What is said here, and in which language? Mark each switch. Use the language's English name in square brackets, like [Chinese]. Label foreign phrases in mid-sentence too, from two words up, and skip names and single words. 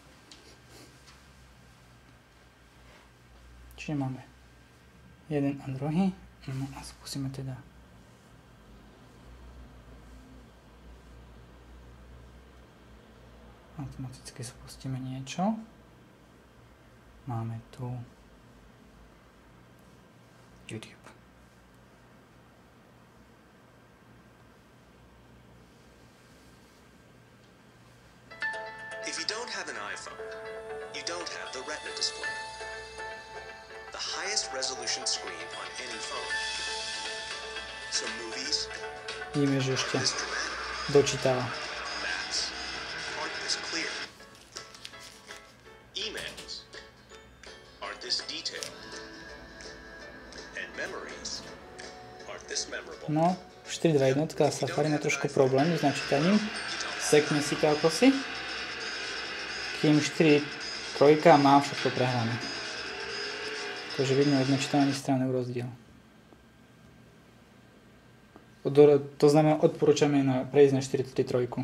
[Slovak] Čiže máme jeden a druhý. No a skúsime teda automaticky spustíme niečo. Máme tu YouTube. [English] If you don't have an iPhone, you don't have the Retina display, the highest resolution screen on any phone. So movies, [Slovak] Vidíme, že ešte [English] this dramatic, [Slovak] dočítava. [English] maps aren't this clear. Emails aren't this detailed. And memories aren't this memorable. [Slovak] No, 4.2.1 Safari má trošku problém s načítaním. Sekne si to ako si. Kým 4.3 má všetko prehrané. Takže vidno od načítania strany rozdiel. To znamená, odporúčame prejsť na 4.3.